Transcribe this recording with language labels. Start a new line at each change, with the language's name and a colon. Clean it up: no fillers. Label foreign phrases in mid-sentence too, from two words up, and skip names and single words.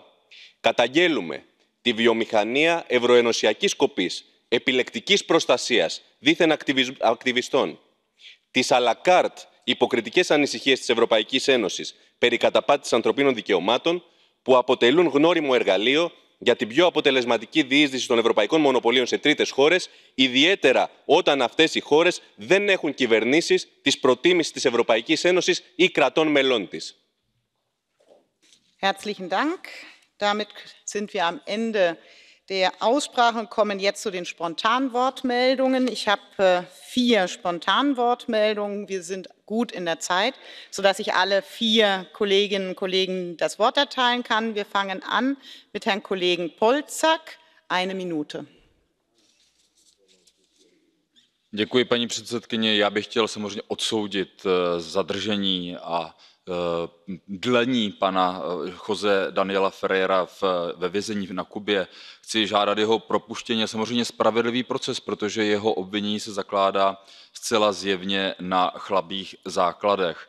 Greek: Καταγγέλουμε τη βιομηχανία ευρωενωσιακής κοπής, επιλεκτικής προστασίας δίθεν ακτιβιστών, τις αλακάρτ υποκριτικές ανησυχίες της Ευρωπαϊκής Ένωσης περί καταπάτησης ανθρωπίνων δικαιωμάτων που αποτελούν γνώριμο εργαλείο για την πιο αποτελεσματική διείσδυση των ευρωπαϊκών μονοπωλίων σε τρίτες χώρες, ιδιαίτερα όταν αυτές οι χώρες δεν έχουν κυβερνήσεις της προτίμησης της Ευρωπαϊκής Ένωσης ή κρατών μελών της.
German: Herzlichen Dank. Damit sind wir am Ende der Aussprache und kommen jetzt zu den Spontanwortmeldungen. Ich habe 4 Spontanwortmeldungen. Wir sind gut in der Zeit, sodass ich alle 4 Kolleginnen und Kollegen das Wort erteilen kann. Wir fangen an mit Herrn Kollegen Polčák. 1 Minute.
Czech: Děkuji, paní předsedkyně. Já bych chtěl samozřejmě odsoudit zadržení a dlení pana José Daniela Ferrera ve vězení na Kubě. Chci žádat jeho propuštění a samozřejmě spravedlivý proces, protože jeho obvinění se zakládá zcela zjevně na chabých základech.